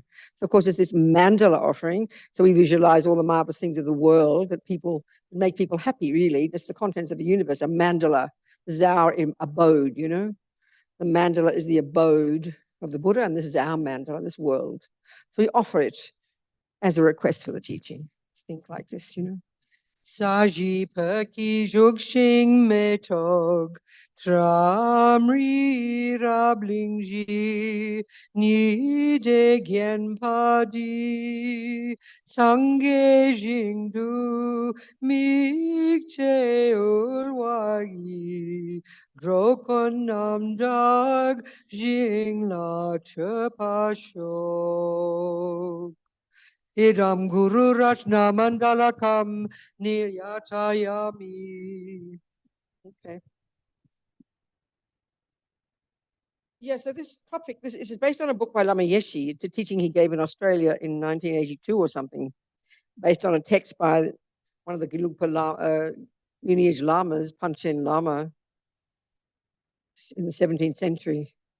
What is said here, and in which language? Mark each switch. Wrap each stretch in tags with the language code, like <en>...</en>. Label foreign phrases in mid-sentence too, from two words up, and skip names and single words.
<en>So of course it's this mandala offering. So we visualize all the marvelous things of the world that make people happy, really. That's the contents of the universe, a mandala. This is our abode, you know. The mandala is the abode of the Buddha, and this is our mandala, this world. So we offer it as a request for the teaching. Think like this, you know.</en> <bo>ས་གཞི་སྤོས་ཆུས་བྱུགས་ཤིང་མེ་ཏོག་བཀྲམ་རི་རབ་གླིང་བཞི་ཉི་ཟླས་བརྒྱན་པ་འདི་སངས་རྒྱས་ཞིང་དུ་དམིགས་ཏེ་ཕུལ་བ་ཡིས་འགྲོ་ཀུན་རྣམ་དག་ཞིང་ལ</bo> <sa>Chepasho इदं गुरु रत्न मण्डल कं निर्यातयामि.</sa> <en>Okay. Yeah, so this topic, this is based on a book by Lama Yeshe. It's a teaching he gave in Australia in 1982 or something, based on a text by one of the Gelugpa lineage lamas, Panchen Lama, in the 17th century.</en>